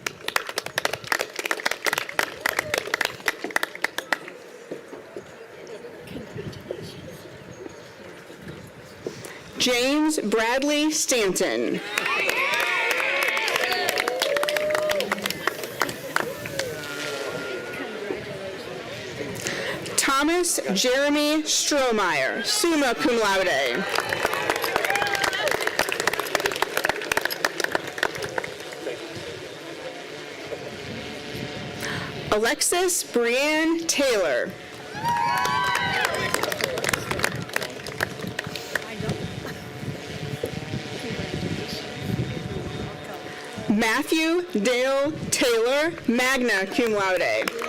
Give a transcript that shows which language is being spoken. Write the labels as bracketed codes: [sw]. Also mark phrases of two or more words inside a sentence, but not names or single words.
[en] James Bradley Stanton. Thomas Jeremy Strohmeyer, [la] summa cum laude. [en] Alexis Brianne Taylor. Matthew Dale Taylor, [la] magna cum laude.